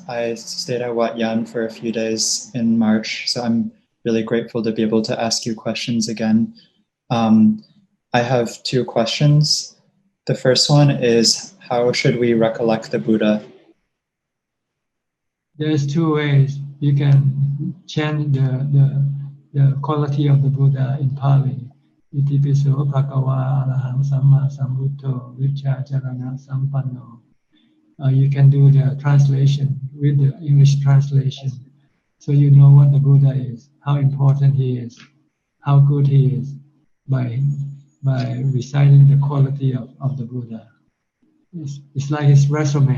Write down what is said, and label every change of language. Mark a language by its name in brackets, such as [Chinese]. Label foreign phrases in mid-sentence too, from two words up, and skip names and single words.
[English] I stayed at Wat Yan for a few days in March, so I'm really grateful to be able to ask you questions again. I have two questions. The first one is, how should we recollect the Buddha? There's two ways. You can chant the quality of the Buddha in Pali. [Pali] Itipiso bhagava arahang samma sambuddho vichacharana sampanno. [English] You can do the translation with the English translation, so you know what the Buddha is, how important he is, how good he is, by reciting the quality of the Buddha. It's like his resume.